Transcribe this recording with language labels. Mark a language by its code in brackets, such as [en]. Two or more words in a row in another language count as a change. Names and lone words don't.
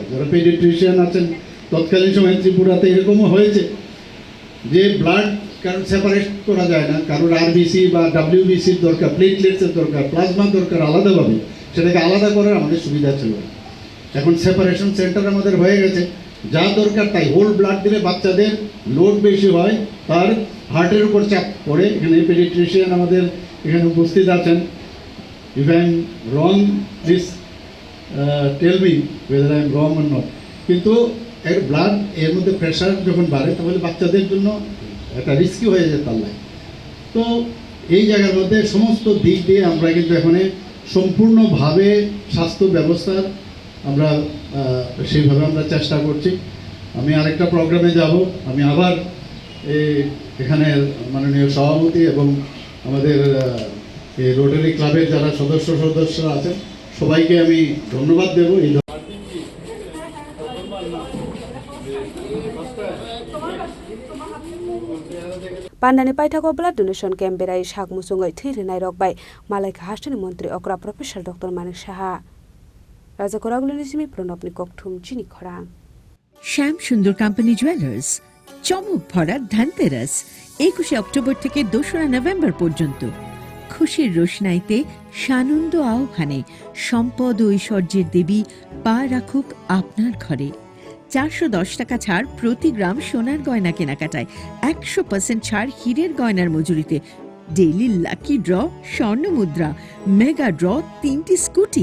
[bn] যারা পেডিয়াট্রিশিয়ান আছেন তৎকালীন সময় ত্রিপুরাতে এরকমও হয়েছে যে ব্লাড কারণ সেপারেট করা যায় না, কারোর আরবিসি বা ডাব্লিউবিসির দরকার, প্লেটলেটসের দরকার, প্লাজমার দরকার আলাদাভাবে, সেটাকে আলাদা করার আমাদের সুবিধা ছিল। এখন [en] separation centre [bn] আমাদের হয়ে গেছে, যা দরকার তাই হোল ব্লাড দিলে বাচ্চাদের লোড বেশি হয়, তার হার্টের উপর চাপ পড়ে। এখানে পেডিয়াট্রিশিয়ান আমাদের এখানে উপস্থিত আছেন। [en] if I am wrong please tell me whether I am wrong or not. [bn] কিন্তু এর ব্লাড এর মধ্যে প্রেশার যখন বাড়ে তাহলে বাচ্চাদের জন্য একটা রিস্কি হয়ে যায় তার লাইফ। তো এই জায়গার মধ্যে সমস্ত দিক দিয়ে আমরা কিন্তু এখানে সম্পূর্ণভাবে স্বাস্থ্য ব্যবস্থার আমরা সেইভাবে আমরা চেষ্টা করছি। আমি আরেকটা প্রোগ্রামে যাব, আমি আবার এখানে মাননীয় সভাপতি এবং আমাদের এই রোটারি ক্লাবের যারা সদস্যরা আছেন সবাইকে আমি ধন্যবাদ দেব। এই [trk] Pandani Paitako [en] blood donation camp [trk] berai shak musungai thiri nai rokbai Malaika Hasteni Montri Okra Professor Dr.ManikSaha. Raja Khorang Pronopni Kokthum Chini Khorang. [bn] শ্যাম সুন্দর কোম্পানি জুয়েলার্স চমক ভরা ধনতেরাস 21 অক্টোবর থেকে 2 নভেম্বর পর্যন্ত খুশির রোশনাইতে সানন্দ আহ্বানে সম্পদ ও ঐশ্বর্যের দেবী পা রাখুক আপনার ঘরে। 410 টাকা ছাড় প্রতি গ্রাম সোনার গয়না কেনাকাটায়, 100% ছাড় হীরের গয়নার মজুরিতে, [en] daily lucky draw [bn] স্বর্ণ মুদ্রা, [en] mega draw [bn] 3টি স্কুটি।